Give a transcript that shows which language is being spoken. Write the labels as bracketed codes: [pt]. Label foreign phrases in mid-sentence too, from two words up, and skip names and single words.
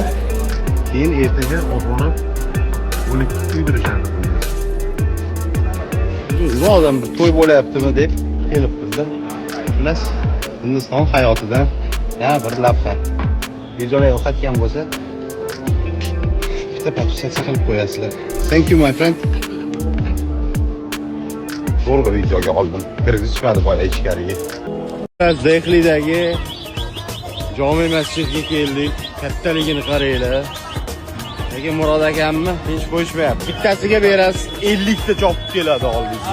[uz] Keyin ertaga oborib uni kuydirishadi. Bu odam bir to'y bo'layaptimi deb kelib bizda. Xullas, Hindiston hayotidan yana bir lavha. Videolar yoqayotgan bo'lsa, bitta podpisatsiya qilib qo'yasizlar. [en] Thank you my friend. [uz] Zo'rg'a videoga oldim. Kirgizib chiqadi boya ichkariga. Zehlidagi jome masjidga keldik. Kattaligini qaranglar. Lekin Murod akamni hech qo'yishmayapti. Bittasiga berasiz 50 ta chopib keladi oldingizga.